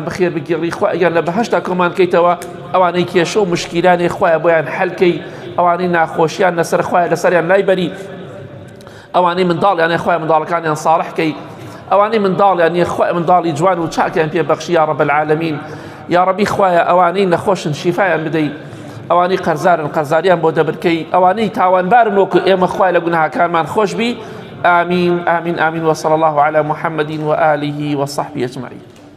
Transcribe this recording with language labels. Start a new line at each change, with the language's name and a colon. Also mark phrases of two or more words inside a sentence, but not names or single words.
Central Kurdish: بەخێر بگێڕی خوای گیان لە بەهەشتا کۆمان کەیتەوە ئەوانەی کێشە و مشکیلانێ خوایە بۆیان حەلکەی ئەوانەی ناخۆشیان لەسەر خوایە لەسەریان لای بەری ئەوانەی منداڵیانێ خوای منداڵەکانیان ساڵحکەی ئەوانەی منداڵیان نیە خوای منداڵی جوان و چاکیان پێ بەخشی
Arabic: یا رب العالمین
Central Kurdish: یا ربی خوایە ئەوانەی نەخۆشن شیفایان بدەی ئەوانەی قەرزارن قەرزاریان بۆ دەبرکەی ئەوانەی تاوانبارن وەکو ئێمە خوای لە گوناهەکانمان خۆش بی
Arabic: آمين آمين آمين وصلى الله على محمد وآله وصحبه أجمعين